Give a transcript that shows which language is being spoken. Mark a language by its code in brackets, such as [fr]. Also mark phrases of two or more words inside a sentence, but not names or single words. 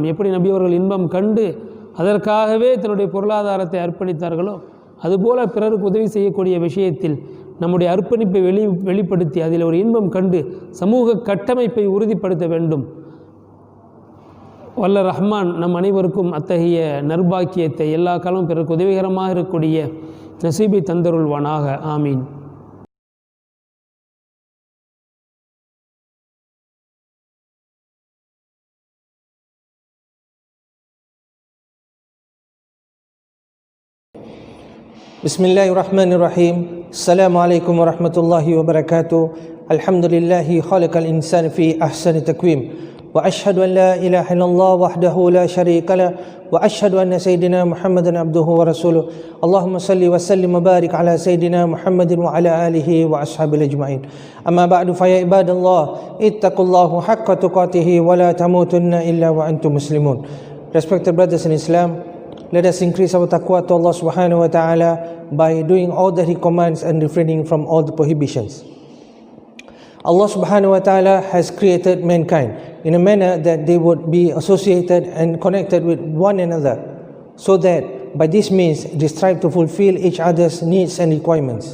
[ta] எப்படி நபி அவர்கள் இன்பம் கண்டு அதற்காகவே தன்னுடைய பொருளாதாரத்தை அர்ப்பணித்தார்களோ, அதுபோல பிறருக்கு உதவி செய்யக்கூடிய விஷயத்தில் நம்முடைய அர்ப்பணிப்பை வெளிப்படுத்தி அதில் ஒரு இன்பம் கண்டு சமூக கட்டமைப்பை உறுதிப்படுத்த வேண்டும். வல்ல ரஹ்மான் நம் அனைவருக்கும் அத்தகைய நற்பாக்கியத்தை எல்லா காலமும் பிறருக்கு உதவிகரமாக இருக்கக்கூடிய நசீபை தந்தருள்வானாக. ஆமீன். [ar] Bismillahirrahmanirrahim. السلام عليكم ورحمة الله وبركاته. الحمد لله خلق الإنسان في أحسن تقويم. وأشهد أن لا إله إلا الله وحده لا شريك له وأشهد أن سيدنا محمدا عبده ورسوله. اللهم صل وسلم وبارك على سيدنا محمد وعلى آله وأصحابه أجمعين. أما بعد، فيا عباد الله، اتقوا الله حق تقاته ولا تموتن إلا وأنتم مسلمون. [en] Respected brothers in Islam, let us increase our taqwa to Allah [ar] سبحانه وتعالى [en] by doing all that He commands and refraining from all the prohibitions. Allah [ar] سبحانه وتعالى [en] has created mankind in a manner that they would be associated and connected with one another, so that by this means they strive to fulfill each other's needs and requirements.